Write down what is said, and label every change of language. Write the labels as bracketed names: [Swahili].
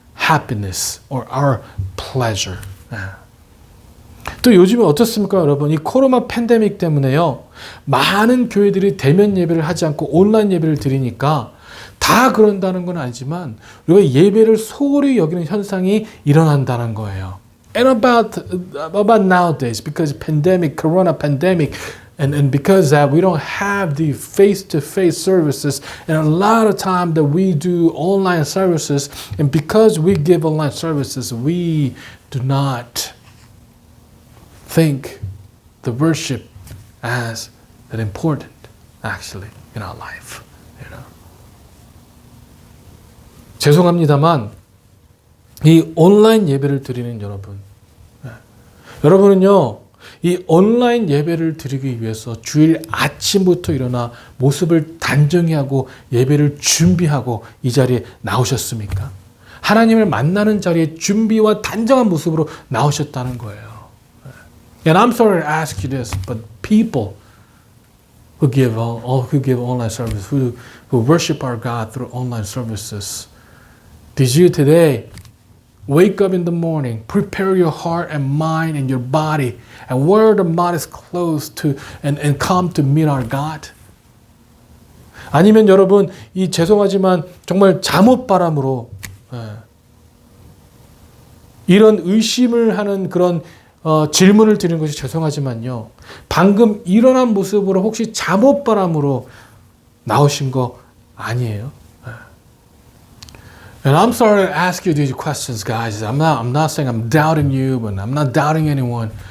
[English] happiness or our pleasure. [Korean] 또 요즘에 어떻습니까, 여러분? 이 코로나 팬데믹 때문에요. 많은 교회들이 대면 예배를 하지 않고 온라인 예배를 드리니까 다 그런다는 건 아니지만 우리가 예배를 소홀히 여기는 현상이 일어난다는 거예요. [English] And about nowadays, because pandemic, corona pandemic, and because that we don't have the face-to-face services, and a lot of time that we do online services, and because we give online services, we do not think the worship as that important, actually, in our life. You know. [Korean] 죄송합니다만 이 온라인 예배를 드리는 여러분, 여러분은요, 이 온라인 예배를 드리기 위해서 주일 아침부터 일어나 모습을 단정히 하고 예배를 준비하고 이 자리에 나오셨습니까? 하나님을 만나는 자리에 준비와 단정한 모습으로 나오셨다는 거예요. [English] And I'm sorry to ask you this, but people who give online service, who worship our God through online services, did you today wake up in the morning, prepare your heart and mind and your body, and wear the modest clothes to and come to meet our God? [Korean] 아니면 여러분, 이 죄송하지만 정말 잠옷바람으로 이런 의심을 하는 그런 질문을 드리는 것이 죄송하지만요. 방금 일어난 모습으로 혹시 잠옷바람으로 나오신 거 아니에요? [English] And I'm sorry to ask you these questions, guys. I'm not saying I'm doubting you, but I'm not doubting anyone.